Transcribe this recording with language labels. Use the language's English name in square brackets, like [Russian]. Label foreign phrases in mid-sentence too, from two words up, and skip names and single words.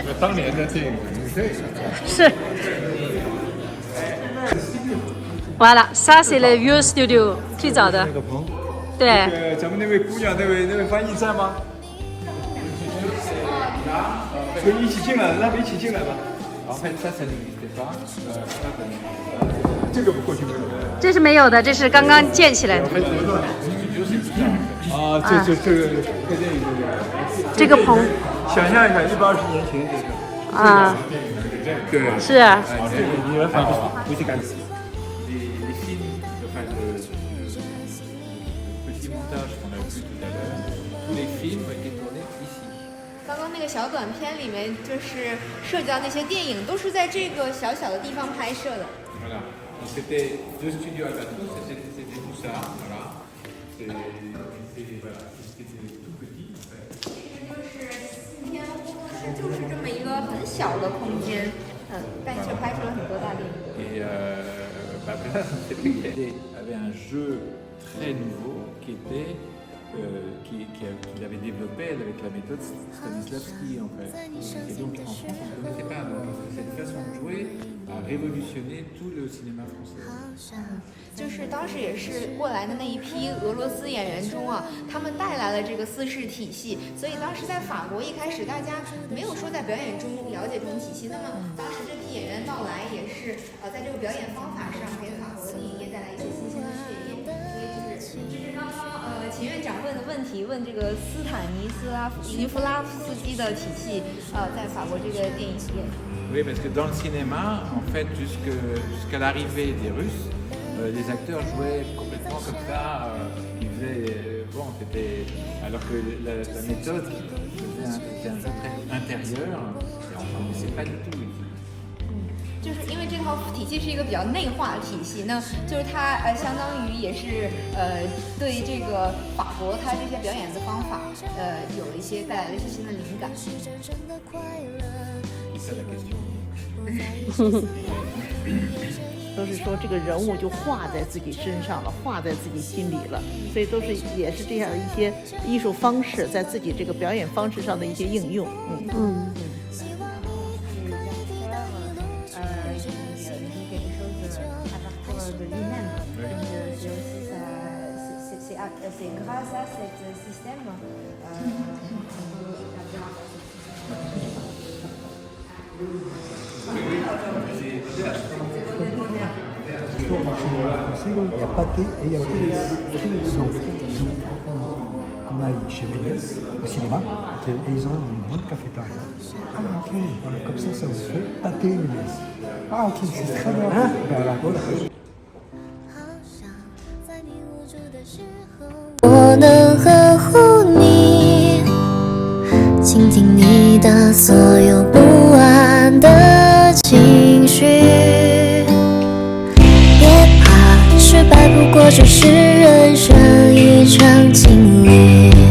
[Chinese] 当年的电影 [French] 是。Voilà, ça c'est le vieux studio [Chinese] 最早的。对。咱们那位姑娘，那位翻译在吗？可以一起进来，让他们一起进来吧。 [French] En fait, ça n'existait pas. [Chinese] 这个过去没有。这是没有的，这是刚刚建起来的。啊，这个拍电影这个棚。想象一下，120年前这个。啊。对。是啊。你们反不去干。 [French] Les films, enfin le petit montage qu'on a vu tout à l'heure, tous les films ont été tournés ici. [Chinese] 刚刚那个小短片里面，就是涉及到那些电影，都是在这个小小的地方拍摄的。 [French] Voilà. Donc c'était deux studios à Batou, c'était tout ça, voilà. Voilà, c'était tout petit en fait. [Chinese] 就是天工作室就是这么一个很小的空间，但却拍摄了很多大电影。 [French] Et il avait un jeu très nouveau qui était qu'il avait développé avec la méthode Stanislavski en fait. Et donc en France on ne connaissait pas, donc cette façon de jouer a révolutionné tout le cinéma français. [Chinese] 就是当时也是过来的那一批俄罗斯演员中啊，他们带来了这个四式体系，所以当时在法国一开始大家没有说在表演中了解这种体系，那么当时这批演员到来也是在这个表演方法上给法国的电影业带来一些新鲜的血液，所以就是刚刚问题，问这个斯坦尼夫拉夫斯基的体系，在法国这个电影业。 [French] Oui, parce que dans le cinéma, en fait, jusqu'à l'arrivée des Russes, les acteurs jouaient complètement comme ça. Ils faisaient, alors que la méthode c'était un jeu très intérieur, et on ne connaissait pas du tout. [Chinese] 就是因为这套体系是一个比较内化的体系，那就是它相当于也是对这个法国它这些表演的方法有了一些带来了一些新的灵感。都是说这个人物就画在自己身上了，画在自己心里了，所以也是这样一些艺术方式在自己这个表演方式上的一些应用。 [French] C'est grâce à ce système Il y a pâté et il y a aussi qu'on a chez Méliès, au cinéma, et ils ont une bonne cafétéria. Ah ok, voilà, comme ça vous fait pâté Méliès. Ah ok, c'est très bien. Voilà, voilà. [Chinese] 我能呵护你，倾听你的所有不安的情绪，别怕，失败不过只是人生一场经历，